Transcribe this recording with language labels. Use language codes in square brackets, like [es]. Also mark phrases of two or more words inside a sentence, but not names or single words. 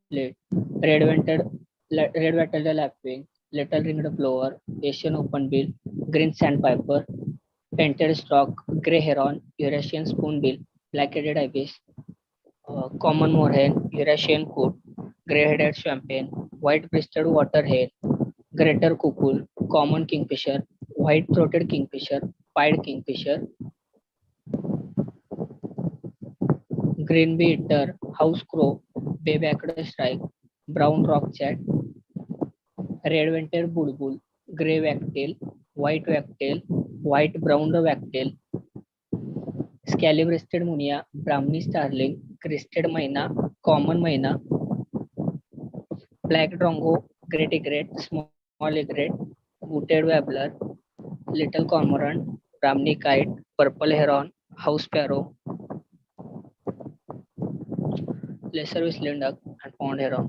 [en] red-vented lapwing, little-ringed plover, Asian open-bill, green sandpiper, painted stork, grey heron, Eurasian spoonbill, black-headed ibis, common moorhen, Eurasian coot, grey-headed champagne, white-breasted water hare, greater cuckoo, common kingfisher, white-throated kingfisher, pied kingfisher, green bee-eater, house crow, bay-backed shrike, brown rock-chat, red-vented bulbul, grey wagtail, white-brown wagtail, scaly-breasted munia, brahminy starling, crested myna, common myna, black drongo, great egret, small egret, booted warbler, little cormorant, brahminy kite, purple heron, house sparrow, lesser duck, and pond heron.